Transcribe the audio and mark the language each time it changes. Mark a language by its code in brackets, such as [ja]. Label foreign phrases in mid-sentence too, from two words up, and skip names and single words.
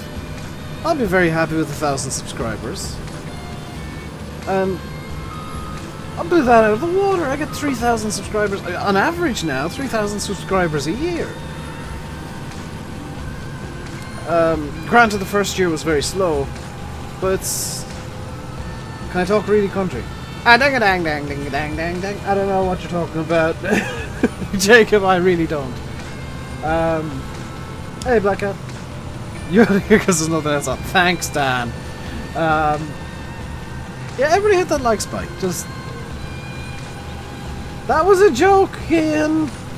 [en] I'll be very happy with 1,000 subscribers. And I'll do that out of the water. I get 3,000 subscribers on average now, 3,000 subscribers a year. Granted, the first year was very slow, but it's... Can I talk really country? Ah, dang a dang dang dang dang dang dang. I don't know what you're talking about. Jacob, I really don't. Hey, Black Cat. You're here because there's nothing else on. Thanks, Dan. Yeah, everybody hit that like spike. Just... That was a joke, Ian!